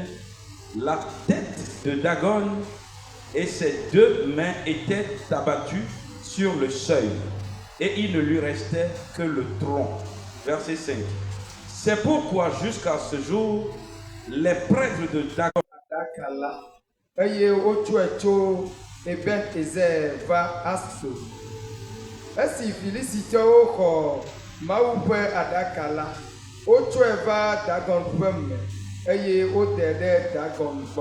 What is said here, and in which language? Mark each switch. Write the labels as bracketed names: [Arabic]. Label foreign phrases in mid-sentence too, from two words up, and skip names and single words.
[French] La tête de Dagon et ses deux mains étaient abattues sur le seuil, et il ne lui restait que le tronc. Verset 5. C'est pourquoi jusqu'à ce jour, les prêtres de Dagon [Ewe] aɖaka la eye wotsɔe tso Ebenezer va Aso. Esi Filistitɔwo xɔ Mawu ƒe aɖaka la, wotsɔe va Dagon ƒe me eye wodɛ ɖe Dagon gbɔ.